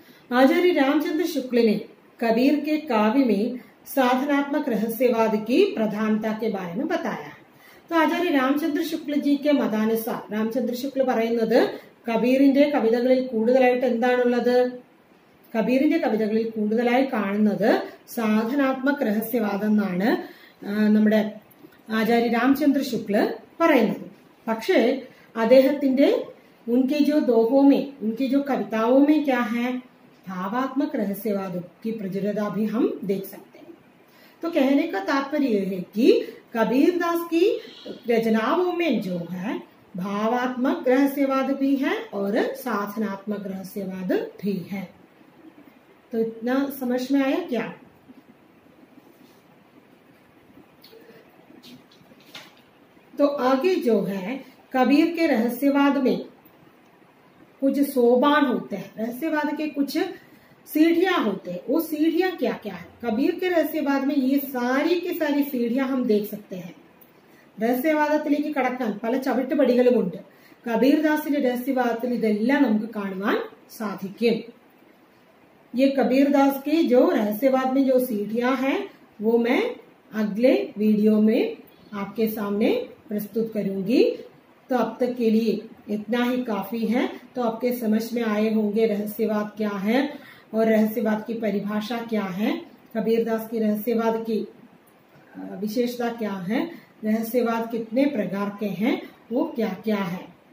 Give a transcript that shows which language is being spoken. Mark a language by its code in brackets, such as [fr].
[hi] आचार्य रामचंद्र शुक्ल ने कबीर के काव्य में साधनात्मक रहस्यवाद की प्रधानता के बारे में बताया। तो आचार्य रामचंद्र शुक्ल जी के मतानुसार रामचंद्र शुक्ल [ml] പറയുന്നത് കബീറിന്റെ കവിതകളിൽ കൂടുതലായിട്ട് എന്താണുള്ളത്? കബീറിന്റെ കവിതകളിൽ കൂടുതലായി കാണുന്നത് സാധനാത്മക [hi] रहस्यवादം [ml] എന്നാണ് നമ്മുടെ ആചാര്യ രാമചന്ദ്ര ശുക്ല പറയുന്നത്। പക്ഷേ അദ്ദേഹത്തിന്റെ [hi] उनके जो दोहों में, उनकी जो कविताओं में क्या है, भावात्मक रहस्यवाद की प्रचुरता भी हम देख सकते हैं। तो कहने का तात्पर्य यह है कि कबीरदास की रचनाओं में जो है भावात्मक रहस्यवाद भी है और साधनात्मक रहस्यवाद भी है। तो इतना समझ में आया क्या? तो आगे जो है कबीर के रहस्यवाद में कुछ सोपान होते हैं, रहस्यवाद के कुछ सीढ़ियां होते हैं। वो सीढ़ियां क्या क्या है? कबीर के रहस्यवाद में ये सारी की सारी सीढ़ियां हम देख सकते हैं। [ml] रहस्यवादത്തിലേക്ക് കടക്കാൻ പല ചവിട്ടുപടികളുമുണ്ട്। കബീർദാസിന്റെ रहस्यवादത്തിൽ ഇതെല്ലാം നമുക്ക് കാണുവാൻ സാധിക്കും। [hi] ये कबीरदास के जो रहस्यवाद में जो सीढ़ियां हैं वो मैं अगले वीडियो में आपके सामने प्रस्तुत करूंगी। तो अब तक के लिए इतना ही काफी है। तो आपके समझ में आए होंगे रहस्यवाद क्या है और रहस्यवाद की परिभाषा क्या है, कबीरदास की रहस्यवाद की विशेषता क्या है, रहस्यवाद कितने प्रकार के हैं, वो क्या क्या है।